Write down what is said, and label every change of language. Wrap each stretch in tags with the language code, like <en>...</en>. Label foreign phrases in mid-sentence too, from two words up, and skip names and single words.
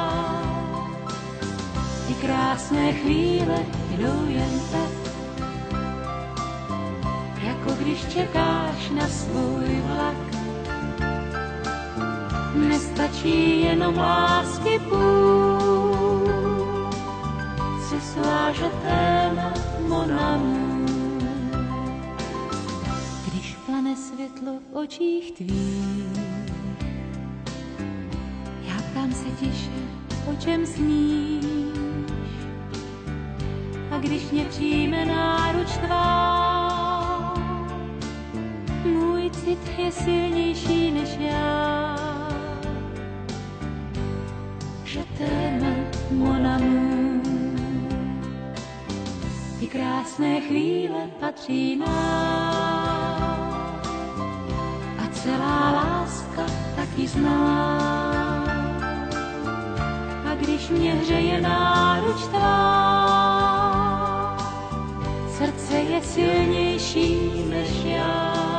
<cs>Ty krásné chvíle jdou jen tak, jako když čekáš na svůj vlak. Nestačí jenom lásky půl,</cs> <fr>ce soit je t'aime, mon amour.</fr> <cs>Když plane světlo v očích tvých, já ptám se tiše, o čem sníš. A když mě přijme náruč tvá, můj cit je silnější než já.</cs> <fr>Je t'aime, mon amour.</fr> <cs>Ty krásné chvíle patří nám a celá láska taky zná. A když mě hřeje náruč tvá, srdce je silnější než já.</cs>